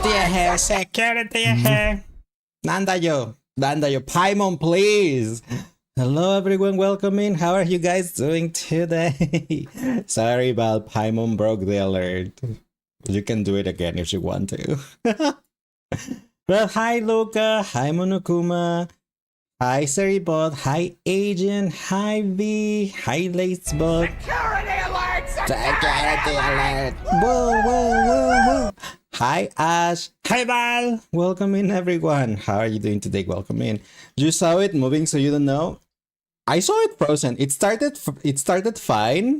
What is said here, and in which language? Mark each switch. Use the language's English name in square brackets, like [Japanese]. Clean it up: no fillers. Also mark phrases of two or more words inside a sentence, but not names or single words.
[English] ahead, security ahead. Nandayo, Paimon, please. Hello, everyone. Welcome in. How are you guys doing today? Sorry about Paimon broke the alert. You can do it again if you want to. But hi, Luca. Hi, Monokuma. Hi, Seribot. Hi, Agent. Hi, V. Hi, Lacebot. Security alert! Security alert! Whoa, whoa, whoa, whoa! Hi, Ash. Hi, Val. Welcome in, everyone. How are you doing today? Welcome in. You saw it moving, so you don't know. I saw it frozen. It started fine.